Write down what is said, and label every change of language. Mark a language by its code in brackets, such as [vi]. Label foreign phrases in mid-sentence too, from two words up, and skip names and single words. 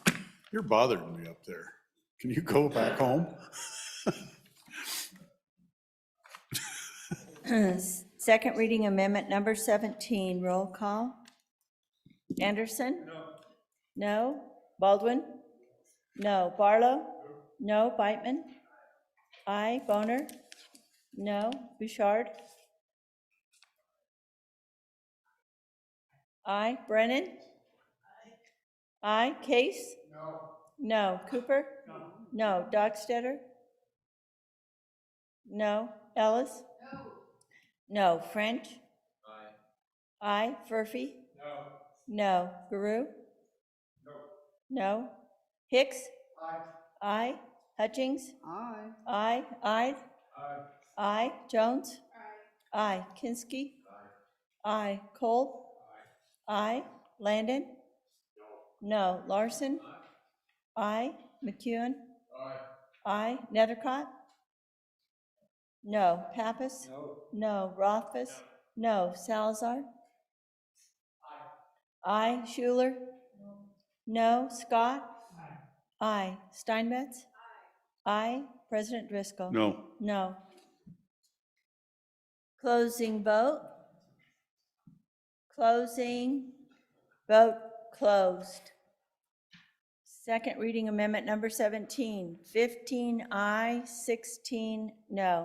[en] You're bothering me up there. Can you go back home? Second reading amendment number 17, roll call. Anderson? No. Baldwin? No. Barlow? No. Beitman? Aye. Boner? No. Bouchard? Aye. Brennan? Aye. Case? No. No. Cooper? No. Dockstetter? No. Ellis? No. French? Aye. Furphy? No. Guru? No. Hicks? Aye. Hutchings? Aye. Aye. Aye. Jones? Aye. Kinsky? Aye. Cole? Aye. Landon? No. Larson? Aye. McEwen? Aye. Nethercott? No. Pappas? No. Rothfuss? No. Salazar? Aye. Schuler? No. Scott? Aye. Steinmetz? Aye. President Driscoll? No. No. Closing vote. Closing. Vote closed. Second reading amendment number 17, 15 aye, 16 no.